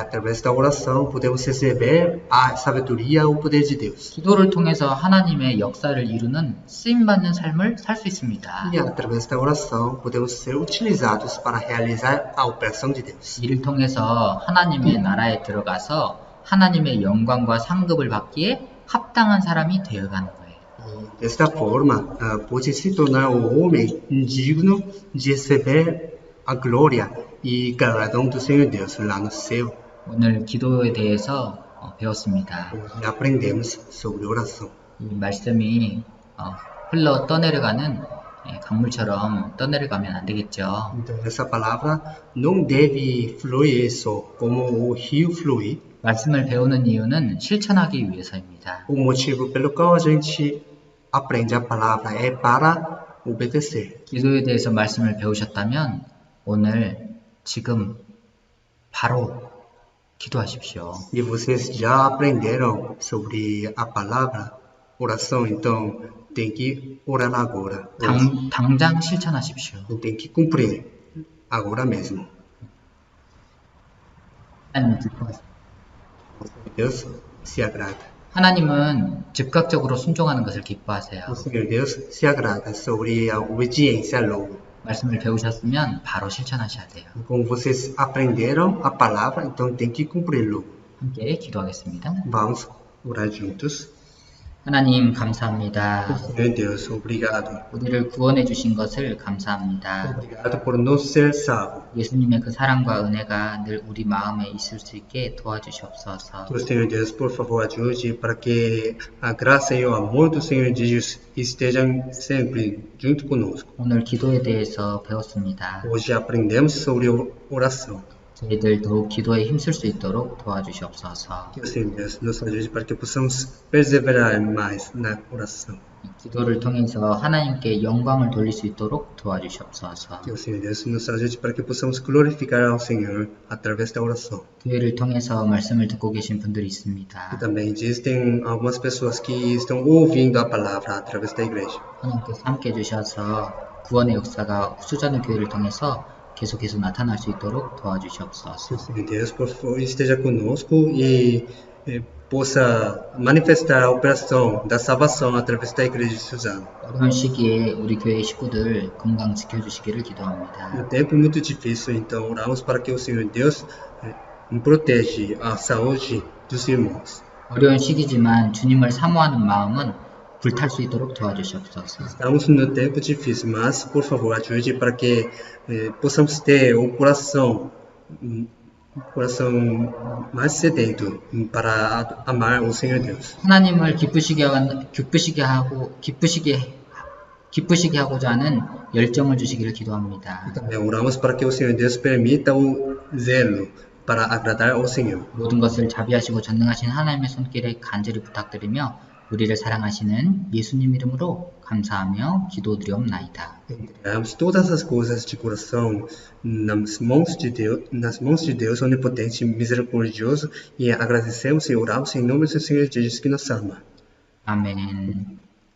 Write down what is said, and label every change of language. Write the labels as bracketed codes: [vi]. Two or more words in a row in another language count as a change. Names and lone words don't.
[pt] Através da oração, podemos receber a sabedoria e o poder de Deus. [ko] 기도를 통해서 하나님의 역사를 이루는 쓰임받는 삶을 살 수 있습니다. [pt] E através da oração, podemos ser utilizados para realizar a operação de Deus. [ko] 이를 통해서 하나님의 나라에 들어가서 하나님의 영광과 상급을 받기에 합당한 사람이 되어가는 거예요. [pt] Desta forma, pode se tornar um homem digno de receber a glória e galardão do Senhor Deus lá no céu. [ko] 오늘 기도에 대해서 배웠습니다. [pt] Hoje aprendemos sobre oração. [ko] 이 말씀이 흘러 떠내려가는 강물처럼 떠내려가면 안 되겠죠. [pt] Então, essa palavra não deve fluir só como o rio flui. [ko] 말씀을 배우는 이유는 실천하기 위해서입니다. [pt] O motivo pelo qual a gente aprende a palavra é para obedecer. [ko] 기도에 대해서 말씀을 배우셨다면 오늘 지금 바로 기도하십시오. [pt] E vocês já aprenderam sobre a palavra oração, então tem que orar agora. [ko] 당장 실천하십시오. [pt] Tem que cumprir agora mesmo. [ko] 하나님 기뻐하십시오. [pt] Deus se agrada. [ko] 하나님은 즉각적으로 순종하는 것을 기뻐하세요. [pt] O Senhor Deus se agrada sobre a obediência logo. [ko] 말씀을 배우셨으면 바로 실천하셔야 돼요. [pt] Como vocês aprenderam a palavra, então tem que cumprir logo. [ko] 함께 기도하겠습니다. [pt] Vamos orar juntos. [ko] 하나님 감사합니다. [pt] Senhor Deus, obrigado. [ko] 우리를 구원해 주신 것을 감사합니다. [pt] Obrigado por nos ser salvo. [ko] 예수님의 그 사랑과 은혜가 늘 우리 마음에 있을 수 있게 도와주시옵소서. [pt] Por Senhor Deus, por favor, ajude para que a graça e o amor do Senhor Jesus estejam sempre junto conosco. [ko] 오늘 기도에 대해서 배웠습니다. [pt] Hoje aprendemos sobre oração. [ko] 저희들 더욱 기도에 힘쓸 수 있도록 도와주시옵소서. [pt] Que o Senhor Deus nos ajude para que possamos perseverar mais na oração. [ko] 기도를 통해서 하나님께 영광을 돌릴 수 있도록 도와주시옵소서. [pt] Que o Senhor Deus nos ajude para que possamos glorificar ao Senhor através da oração. [ko] 교회를 통해서 말씀을 듣고 계신 분들이 [pt] E [ko] 있습니다. [pt] também existem algumas pessoas que estão ouvindo a palavra através da igreja. [ko] 하나님께서 함께 해주셔서 구원의 역사가 수자는 교회를 통해서 계속해서 나타날 수 있도록 [pt] Que [ko] 도와주시옵소서. [pt] o Senhor Deus, por favor, esteja conosco e possa manifestar a operação da salvação através da igreja de Suzano. [ko] 어려운 시기에 우리 교회 식구들 건강 지켜주시기를 기도합니다. [pt] Um tempo muito difícil, então oramos para que o Senhor Deus protege a saúde dos irmãos. [ko] 어려운 시기지만 주님을 사모하는 마음은 불탈 수 있도록 도와주시옵소서. [pt] Estamos num tempo difícil, mas por favor ajude para que possamos ter o coração mais sedento para amar o Senhor Deus. [ko] 하나님을 기쁘시게 하고자 하는 열정을 주시기를 기도합니다. [pt] Também oramos para que o Senhor Deus permita o zelo para agradar ao Senhor. [ko] 모든 것을 자비하시고 전능하신 하나님의 손길에 간절히 부탁드리며 우리를 사랑하시는 예수님 이름으로 감사하며 기도드리옵나이다. [pt] Entregamos todas as coisas de coração nas mãos de Deus onipotente e misericordioso e agradecemos e oramos em nome do Senhor Jesus que nos ama. [ko] 아멘.